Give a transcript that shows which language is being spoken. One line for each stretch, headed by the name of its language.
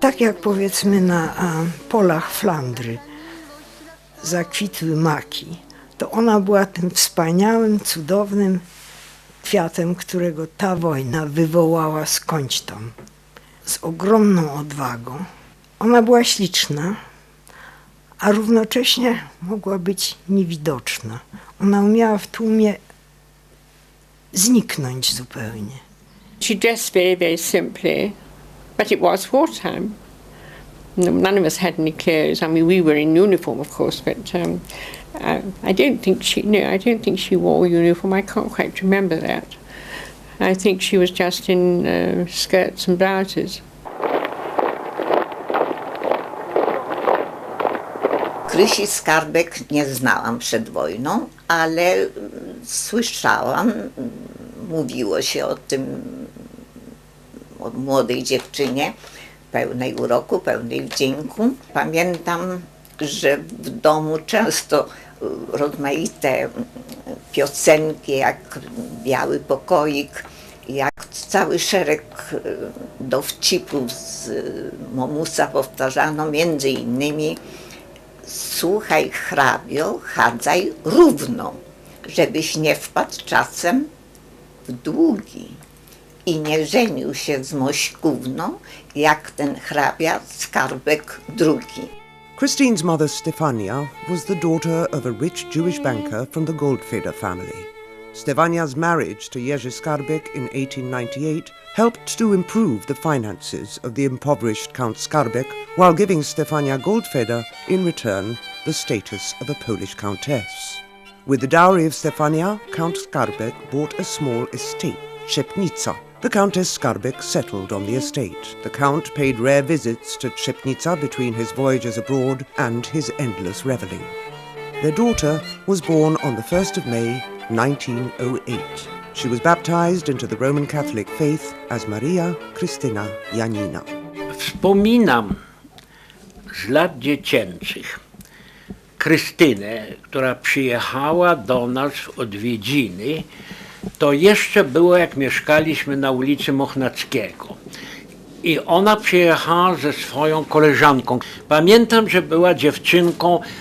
Polish: Tak jak powiedzmy na polach Flandry zakwitły maki, to ona była tym wspaniałym, cudownym kwiatem, którego ta wojna wywołała skądś tam. Z ogromną odwagą. Ona była śliczna, a równocześnie mogła być niewidoczna. Ona umiała w tłumie zniknąć zupełnie.
English: She dressed very, very simply, but it was wartime. None of us had any clothes. I mean, we were in uniform, of course, but I don't think she wore a uniform. I can't quite remember that. I think she was just in skirts and blouses.
Polish: Krysi Skarbek nie znałam przed wojną, ale słyszałam, mówiło się o tym, o młodej dziewczynie, pełnej uroku, pełnej wdzięku. Pamiętam, że w domu często rozmaite piosenki, jak Biały Pokoik, jak cały szereg dowcipów z Momusa powtarzano, między innymi: słuchaj, hrabio, chadzaj równo, żebyś nie wpadł czasem w długi i nie żenił się z mośkówną, jak ten hrabia Skarbek II.
English: Christine's mother Stefania was the daughter of a rich Jewish banker from the Goldfeder family. Stefania's marriage to Jerzy Skarbek in 1898 helped to improve the finances of the impoverished Count Skarbek, while giving Stefania Goldfeder, in return, the status of a Polish countess. With the dowry of Stefania, Count Skarbek bought a small estate, Trzepnica. The Countess Skarbek settled on the estate. The Count paid rare visits to Trzepnica between his voyages abroad and his endless revelling. Their daughter was born on the 1st of May, 1908. She was baptized into the Roman Catholic faith as Maria Krystyna Janina.
Polish: Wspominam z lat dziecięcych Krystynę, która przyjechała do nas w odwiedziny. To jeszcze było, jak mieszkaliśmy na ulicy Mochnackiego. I ona przyjechała ze swoją koleżanką. Pamiętam, że była dziewczynką